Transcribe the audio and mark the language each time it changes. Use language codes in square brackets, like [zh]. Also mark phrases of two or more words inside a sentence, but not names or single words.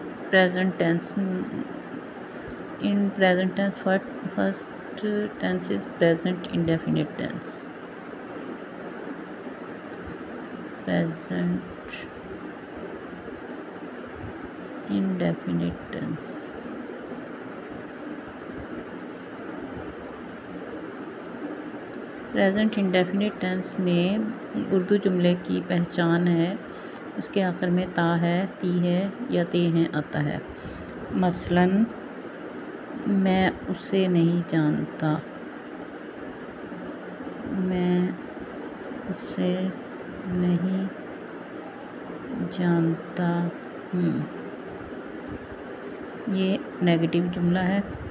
[en] present tense. In present tense, first tense is present indefinite tense. Present indefinite tense. present indefinite tense [hi] में उर्दू जुमले की पहचान है, उसके आखिर में ता है, ती है या ते हैं आता है। मसलन मैं उसे नहीं जानता, मैं उसे नहीं जानता हूँ, ये नेगेटिव जुमला है।